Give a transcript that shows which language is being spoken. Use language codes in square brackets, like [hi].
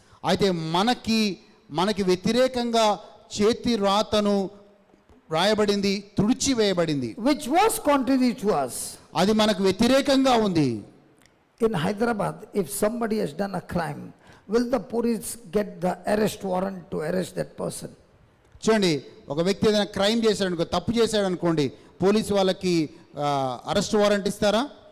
[te] అయితే మనకి వ్యతిరేకంగా చేతి రాతను రాయబడింది, తుడిచివేయబడింది. [en] Which was contrary to us. [te] అది మనకు వ్యతిరేకంగా ఉంది. [en] In Hyderabad, if somebody has done a crime, will the police get the arrest warrant to arrest that person? [te] చూడండి, ఒక వ్యక్తి ఏదైనా క్రైమ్ చేశాడు అనుకో, తప్పు చేశాడు అనుకోండి, పోలీసు వాళ్ళకి అరెస్ట్ వారెంట్ ఇస్తారా?